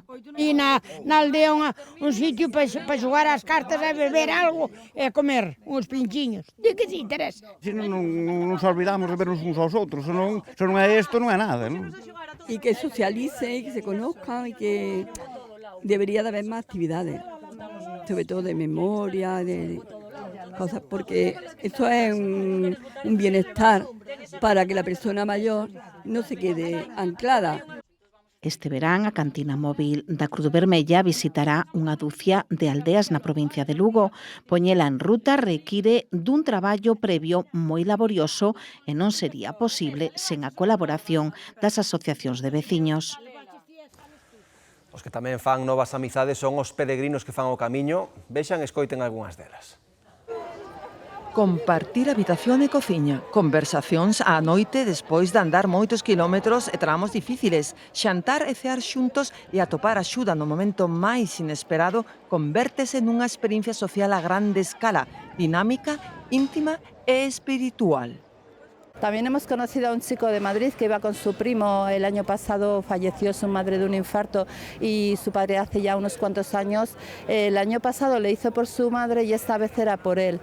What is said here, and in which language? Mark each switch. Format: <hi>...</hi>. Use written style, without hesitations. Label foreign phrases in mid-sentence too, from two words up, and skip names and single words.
<gl>E na aldea un sitio para xogar as cartas e beber algo e comer uns pinchiños. De que se interesa? Se non nos olvidamos de vernos uns aos outros, se non é isto, non é nada, non? E que socialicen,</gl> <es>que se conozcan</es> <gl>e que debería de haber máis actividades, sobre todo de memoria,</gl> <es>de cosas, porque esto es un bienestar para que la persona mayor no se quede anclada.</es> <gl>Este verán a cantina móvil da Cruz Vermella visitará unha dúcia de aldeas na provincia de Lugo. Poñela en ruta require dun traballo previo moi laborioso e non sería posible sen a colaboración das asociacións de veciños. Os que tamén fan novas amizades son os peregrinos que fan o camiño. Vexan e escoiten algunhas delas. Compartir habitación e cociña, conversacións á noite despois de andar moitos quilómetros e tramos difíciles, xantar e cear xuntos e atopar axuda no momento máis inesperado convértese nunha experiencia social a grande escala, dinámica, íntima e espiritual.</gl> <es>También hemos conocido a un chico de Madrid que iba con su primo. El año pasado falleció su madre de un infarto y su padre hace ya unos cuantos años. El año pasado le hizo por su madre y esta vez era por él.</es>